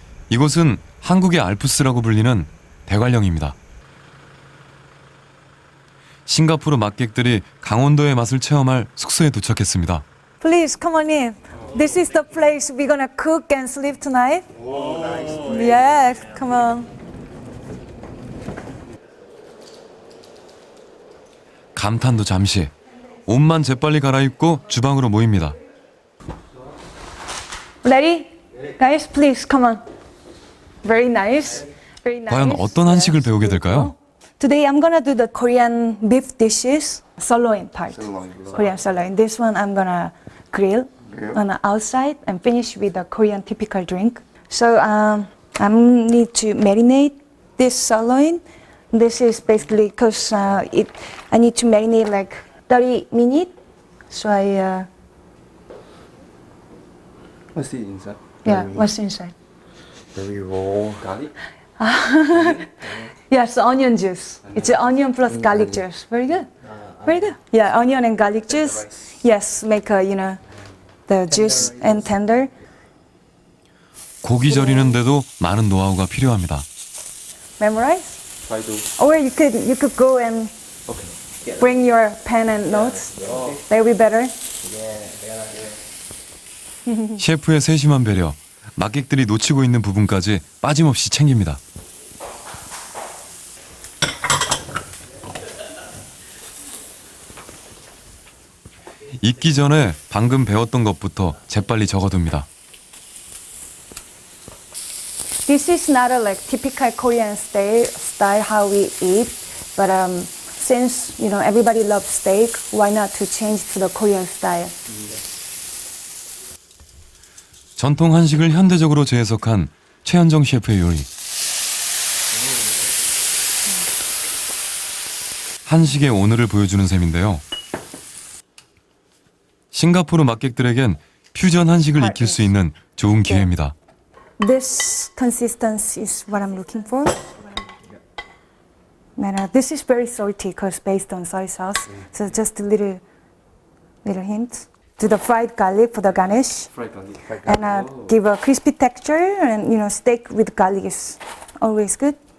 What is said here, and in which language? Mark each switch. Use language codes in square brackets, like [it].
[ko] 이곳은 한국의 알프스라고 불리는 대관령입니다. 싱가포르 맛객들이 강원도의 맛을 체험할 숙소에 도착했습니다. [en] Please come on in. This is the place we're gonna cook and sleep tonight. Oh, nice. Yes, come on. [ko] 감탄도 잠시. 옷만 재빨리 갈아입고 주방으로 모입니다. [en] Ready? Guys, please come on. Very nice. Very nice. [ko] 과연 어떤 한식을 배우게 될까요? [en] Today I'm gonna do the Korean beef dishes, sirloin part. Korean sirloin. This one I'm gonna grill on the outside and finish with a Korean typical drink. So I need to marinate this sirloin. This is basically because I need to marinate like 30 minutes. So What's it inside? what's inside? Very raw garlic. Yes, onion juice. It's onion plus garlic juice. Very good. Very good. Yeah, onion and garlic juice. Yes, make the juice and tender. [ko] 고기 절이는데도 많은 노하우가 필요합니다. [en] Memorize? Try to. Or you could go and Okay. bring your pen and notes. That will be better. [ko] 셰프의 세심한 배려, 맛객들이 놓치고 있는 부분까지 빠짐없이 챙깁니다. 익기 전에 방금 배웠던 것부터 재빨리 적어둡니다. [en] This is not a like typical Korean style how we eat, but since everybody loves steak, why not to change to the Korean style? [ko] 전통 한식을 현대적으로 재해석한 최현정 셰프의 요리. 한식의 오늘을 보여주는 셈인데요. 싱가포르 맛객들에겐 퓨전 한식을 익힐 수 있는 좋은 기회입니다. [en] This consistency is what I'm looking for. And this is very salty because based on soy sauce. So just a little hint. Do the fried garlic for the garnish. Fried garlic. And give a crispy texture, and steak with garlic is always good.